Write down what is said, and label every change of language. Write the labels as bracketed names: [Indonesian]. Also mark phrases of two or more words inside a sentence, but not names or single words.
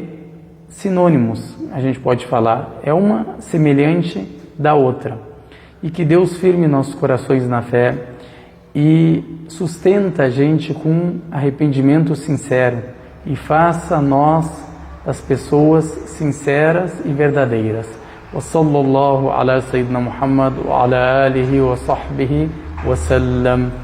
[Portuguese] Sinônimos, a gente pode falar, é uma semelhante da outra. E que Deus firme nossos corações na fé e sustenta a gente com arrependimento sincero e faça nós as pessoas sinceras e verdadeiras. [Arabic] وصلى الله على سيدنا محمد وعلى آله وصحبه وسلم.